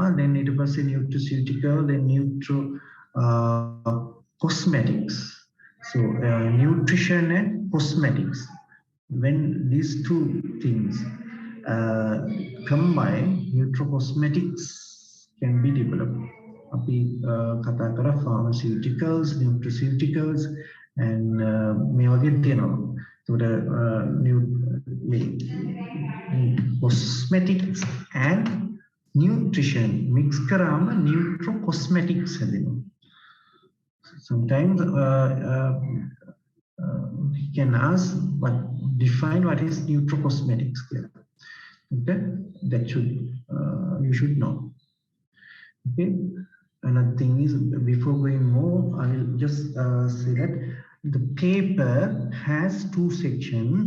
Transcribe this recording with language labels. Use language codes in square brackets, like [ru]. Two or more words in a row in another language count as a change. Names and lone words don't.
[en] Then it was a nutraceutical, then cosmetics. So nutrition and cosmetics. When these two things combine, nutracosmetics can be developed. [si] අපි කතා කරා [en] pharmaceuticals, nutraceuticals and [si] මේ වගේ තියෙනවා. [en] cosmetics and nutrition mix [si] කරාම nutracosmetics හැදෙනවා. [en] Sometimes he can ask define what is nutracosmetics here. Okay, that should you should know. Okay, another thing is before going more, I will just say that The paper has two sections.